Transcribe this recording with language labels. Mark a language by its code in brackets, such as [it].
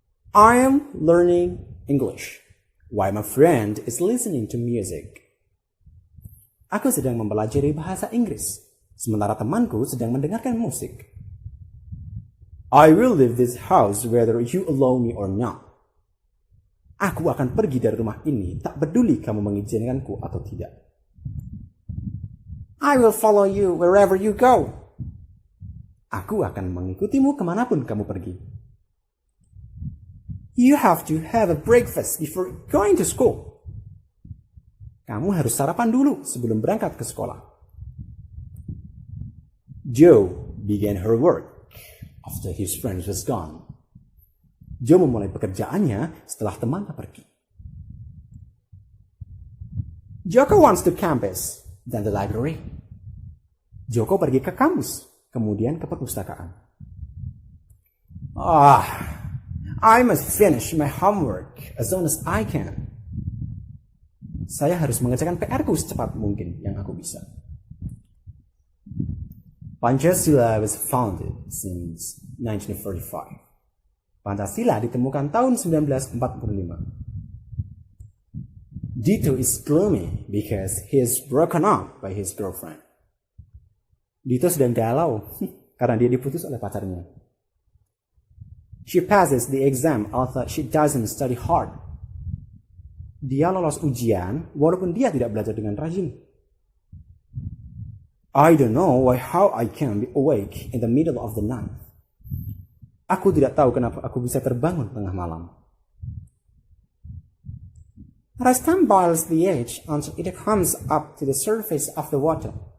[en] I am learning English while my friend is listening to music. [id] Aku sedang mempelajari bahasa Inggris, sementara temanku sedang mendengarkan musik. [en] I will leave this house whether you allow me or not. [id] Aku akan pergi dari rumah ini, tak peduli kamu mengizinkanku atau tidak. [en] I will follow you wherever you go. [id] Aku akan mengikutimu kemanapun kamu pergi. [en] You have to have a breakfast before going to school. [id] Kamu harus sarapan dulu sebelum berangkat ke sekolah. [en] Joe began her work after his friend was gone. [id] Joe memulai pekerjaannya setelah temannya pergi. [en] Joko wants to campus, then the library. [id] Joko pergi ke kampus, kemudian ke perpustakaan. [en] I must finish my homework as soon as I can. [id] Saya harus mengerjakan PR-ku secepat mungkin yang aku bisa. [en] Pancasila was founded since 1945. [id] Pancasila ditemukan tahun 1945. [en] Dito is gloomy because he is broken up by his girlfriend. [id] Dito sedang galau karena dia diputus oleh pacarnya. She passes the exam although she doesn't study hard. Dia lolos ujian walaupun dia tidak belajar dengan rajin. [en] I don't know how I can be awake in the middle of the night. [id] Aku tidak tahu kenapa aku bisa terbangun tengah malam. [en] Rustam boils the egg until it comes up to the surface of the water.